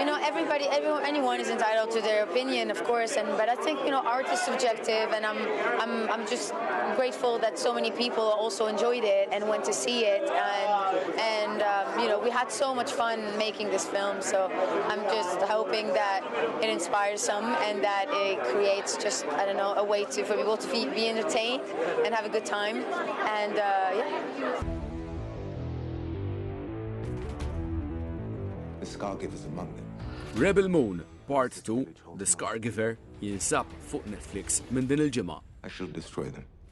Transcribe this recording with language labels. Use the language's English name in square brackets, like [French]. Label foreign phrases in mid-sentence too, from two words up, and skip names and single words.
[English] you know, anyone is entitled to their opinion, of course, but I think, you know, art is subjective, and I'm just grateful that so many people also enjoyed it and went to see it, and you know, we had so much fun making this film, so I'm just hoping that it inspires some and that it creates just, I don't know, a way for people to be entertained and have a good time, and yeah. The Scargiver's among them. [Maltese] Rebel Moon, Part 2, The Scargiver, jinsab fuq Netflix minn din il-ġimgħa. [English] I shall destroy them.